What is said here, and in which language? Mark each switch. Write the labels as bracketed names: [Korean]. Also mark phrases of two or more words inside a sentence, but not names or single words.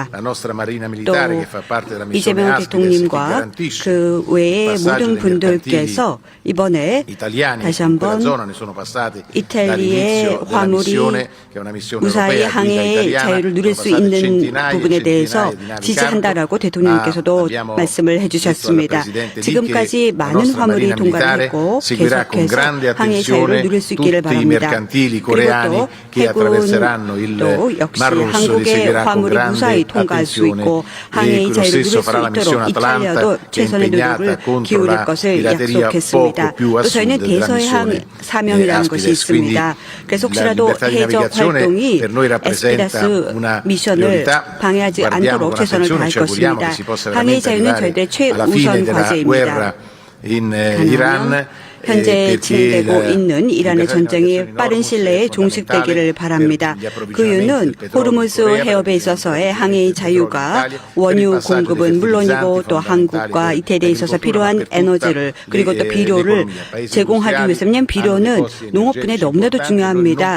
[Korean] 또 이재명 대통령님과 그 외의 모든 분들께서 이번에 다시 한번 이탈리아의 화물이 무사히 항해의 자유를 누릴 수 있는 부분에 대해서 지지한다라고 대통령님께서도 말씀을 해주셨습니다. 지금까지 많은 화물이 통과를 했고 계속해서 항해 자유를 자유를 누릴 수 있기를 [Italian] tutti i [Korean] 바랍니다. [Italian] mercantili [Korean] 그리고 [Italian] coreani [Korean] 또 [Italian] che attraverseranno [Korean] 해군도 [Italian] il [Korean] 역시 [Italian] Mar Rosso li [Korean] 한국의 [Italian] seguirà con [Korean] 화물이 무사히 [Italian] grande [Korean] 통과할 수 [Italian] attenzione [Korean] 있고 [Italian] e [Korean] 항해의 [Italian] quello [Korean] 자유를 누릴 [Italian] stesso [Korean] 수 [Italian] farà la [Korean] 있도록 [Italian] missione [Korean] 이탈리아도 [Italian] Atalanta che è [Korean] 최선의 [Italian] impegnata [Korean] 노력을 [Italian] contro [Korean] 기울일 [Italian] la [Korean] 것을 [Italian] pirateria [Korean] 약속했습니다. [Italian] poco più a [Korean] 또 저희는 [Italian] sud della [Korean] 대서해항 [Italian] missione [Korean] 사명이라는 것이 [Italian] Aspides. Quindi [Korean] 있습니다. 그래서 [Italian] la [Korean] 혹시라도 [Italian] libertà di [Korean] 해적 [Italian] navigazione [Korean] 활동이 [Italian] per noi rappresenta [Korean] 에스피다스 [Italian] una [Korean] 미션을 [Italian] priorità. [Korean] 방해하지 [Italian] Guardiamo [Korean] 않도록 [Italian] con [Korean] 최선을 [Italian] attenzione, [Korean] 다할 [Italian] ci auguriamo [Korean] 것입니다. [Italian] che si possa [Korean] 항해의 [Italian] veramente [Korean] 자유는 [Italian] arrivare [Korean] 저희들의 [Italian] alla fine [Korean] 최우선 [Italian] della [Korean] 과제입니다. [Italian] guerra in Iran. [Korean] 현재 진행되고 있는 이란의 전쟁이 빠른 시일 내에 시일내에 종식되기를 바랍니다. 그 이유는 호르무즈 해협에 있어서의 항해의 자유가 원유 공급은 물론이고 또 한국과 이태리에 있어서 필요한 에너지를 그리고 또 비료를 제공하기 위해서는 비료는 농업 분야에 너무나도 중요합니다.